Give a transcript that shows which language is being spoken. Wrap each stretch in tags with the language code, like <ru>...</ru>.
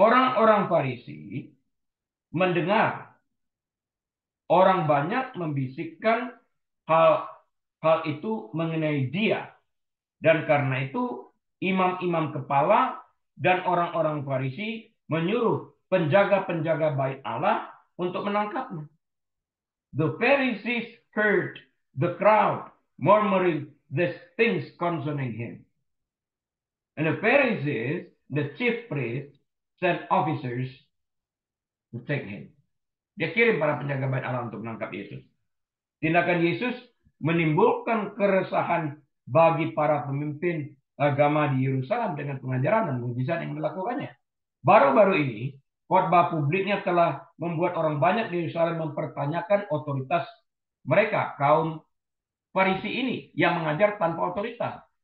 <id>Orang-orang Farisi mendengar orang banyak membisikkan hal itu mengenai dia. Dan karena itu imam-imam kepala dan orang-orang Farisi menyuruh penjaga-penjaga bait Allah untuk menangkapnya.</id> <en>The Pharisees heard the crowd murmuring these things concerning him. And the Pharisees, the chief priests, sent officers to take him.</en> <id>Dia kirim para penjaga bait Allah untuk menangkap Yesus. Tindakan Yesus menimbulkan keresahan bagi para pemimpin agama di Yerusalem dengan pengajaran dan mujizat yang dilakukannya. Baru-baru ini, khotbah publiknya telah membuat orang banyak di Yerusalem mempertanyakan otoritas mereka, kaum Farisi ini yang mengajar tanpa otoritas.</id>